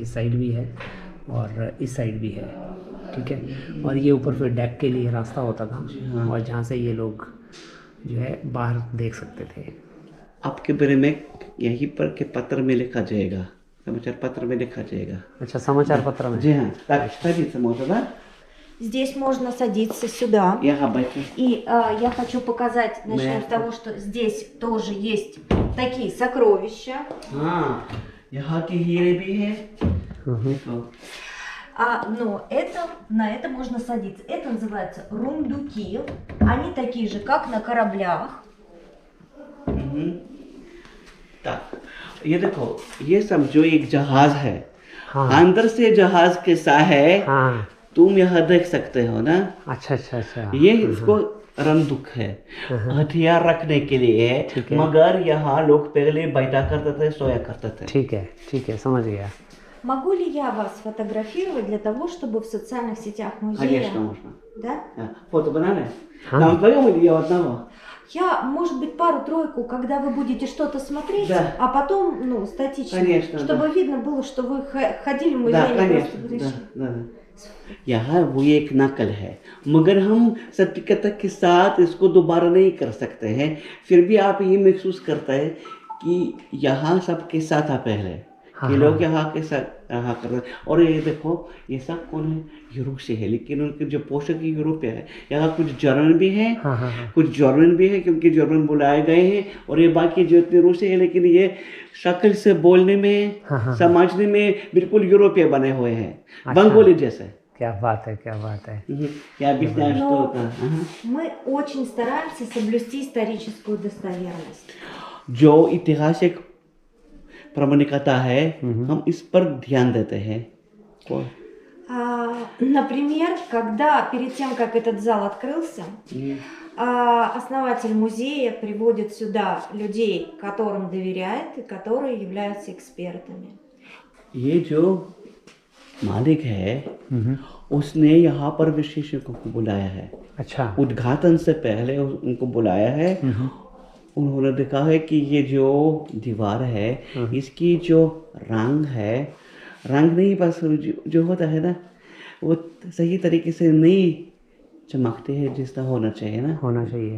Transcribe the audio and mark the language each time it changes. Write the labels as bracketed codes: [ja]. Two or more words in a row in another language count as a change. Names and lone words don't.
[hi] इस साइड भी है और इस साइड भी है, ठीक है। और ये ऊपर फिर डेक के लिए रास्ता होता था, और जहाँ से ये लोग जो है बाहर देख सकते थे। आपके बारे में यहीं पर के पत्र में लिखा जाएगा, समाचार पत्र में लिखा जाएगा। अच्छा, समाचार पत्र में? जी हाँ, [ru] садиться можно, да? Здесь можно садиться сюда. [hi] यहाँ बैठे। [ru] И я хочу показать, начнем с того, что здесь тоже есть такие сокровища. [hi] हाँ, यहाँ की हीरे भी है। देखो। [ru] Но на это можно садиться. Это называется рундуки. Они такие же, как на кораблях. так, [hi] ये देखो, ये समझो एक जहाज है। हाँ। अंदर से जहाज कैसा है, हाँ। तुम यहाँ देख सकते हो ना। अच्छा अच्छा अच्छा। ये इसको रंदुक है, हथियार रखने के लिए है। मगर यहाँ लोग पहले बैठा करते थे, सोया करते थे। ठीक है, समझ गया। [ru] Могу ли я вас сфотографировать для того, чтобы в социальных сетях музея? Конечно, можно. Да? Фото бананы? Там вдвоем или я одного? Я, может быть, пару-тройку, когда вы будете что-то смотреть, да. А потом, ну, статично, конечно, чтобы да. видно было, что вы ходили в музей. Да, конечно, да. [hi] यहाँ वो एक नकल है, मगर हम सटीकता के साथ इसको दोबारा नहीं कर सकते हैं। फिर भी आप ये महसूस करते हैं कि यहाँ सबके साथ था पहले, कि लोग यहाँ के साथ रहा करते हैं। और ये देखो, ये सब कौन है? यूरोप से है, लेकिन उनके जो पोषक यूरोप है। यहाँ कुछ जर्मन भी है, कुछ जर्मन भी है, क्योंकि जर्मन बुलाए गए हैं। और ये बाकी जो इतने रूसी है, लेकिन ये शक्ल से बोलने में, समझने में बिल्कुल यूरोपीय बने हुए हैं। अच्छा। बंगाली जैसे। क्या बात है, क्या बात है। [ru] क्या объясняешь, что это? Мы очень стараемся соблюсти историческую достоверность. [hi] जो ऐतिहासिक प्रमाणिकता है, हम इस पर ध्यान देते हैं। [ru] Например, когда перед тем, как этот зал открылся, основатель музея приводит сюда людей, которым доверяет и которые являются экспертами. [hi] ये जो मालिक है, उसने यहाँ पर विशेषज्ञों को बुलाया है। अच्छा। उद्घाटन से पहले उनको बुलाया है। उन्होंने देखा है कि ये जो दीवार है, इसकी जो रंग है, रंग नहीं, बस जो होता है ना, वो सही तरीके से नहीं चमकते हैं जिसका होना चाहिए ना, होना चाहिए।